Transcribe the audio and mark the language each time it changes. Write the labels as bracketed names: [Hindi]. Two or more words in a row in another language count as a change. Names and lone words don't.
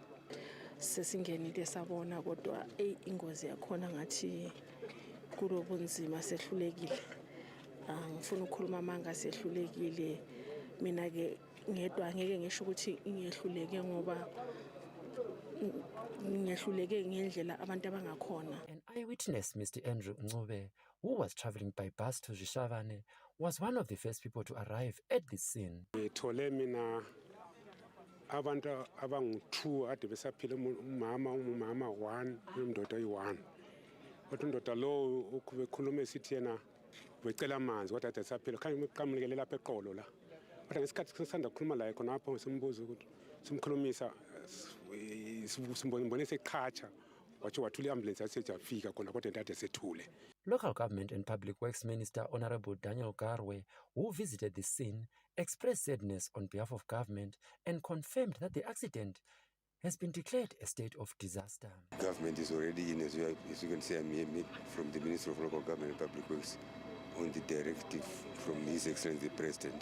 [North Ndebele] Sesingenile sabona kodwa ingozi yakhona ngathi kulobunzima sehlulekile. Ngifuna ukukhuluma manga sehlulekile, mina ke ngedwa ngeke ngisho ukuthi ngiyehluleke ngoba ngiyehluleke ngendlela abantu abangakhona. [English] An eyewitness, Mr. Andrew Ncube, who was traveling by bus to Zhishavane, was one of the first people to arrive at the scene. [North Ndebele] Ngithole mina abantu abangu-2 ade besaphila umama 1 nomndoda oyi-1 kodwa undoda lo bekhuluma esithi yena becela amanzi kodwa ade saphila khanye qamukele lapha eqolo la kodwa ngesikhathi sisanda kukhuluma laye khonapho simbuza ukuthi simkhulumisa simbone seqhatsha wathi wathula i-ambulance yasejafika khona kodwa ade sethule. [English] Local Government and Public Works Minister Honorable Daniel Garwe, who visited the scene, expressed sadness on behalf of government and confirmed that the accident has been declared a state of disaster. Government is already in, as you can see, I'm here from the Minister of Local Government and Public Works on the directive from His Excellency the President.